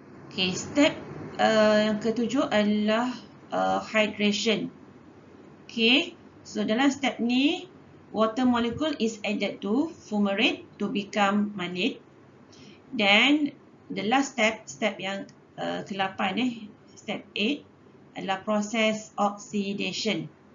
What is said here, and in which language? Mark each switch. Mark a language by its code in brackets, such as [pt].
[ms] Okay, step yang ketujuh adalah hydration. [en] Okay, so [ms] dalam step ni [en] water molecule is added to fumarate to become malate. [ms] Then the last step yang ke-8 step 8 adalah proses oxidation.